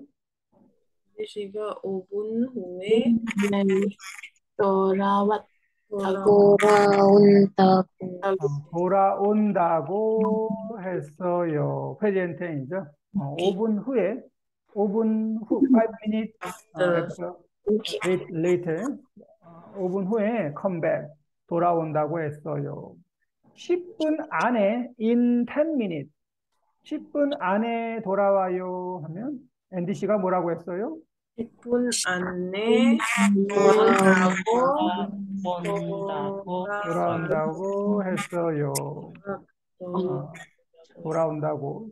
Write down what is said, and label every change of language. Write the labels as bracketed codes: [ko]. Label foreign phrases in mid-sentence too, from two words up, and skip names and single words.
[ko] Andy 씨가 5분 후에 돌아온다고. 돌아온다고 했어요. [en] present tense [ko] 이죠. 5분 후에, 5분 후, [en] 5 minutes later, [ko] 5분 후에 [en] come back, [ko] 돌아온다고 했어요. 10분 안에, [en] in 10 minutes, [ko] 10분 안에 돌아와요 하면 앤디 씨가 뭐라고 했어요? 10분 안에 돌아온다고 했어요. 돌아온다고.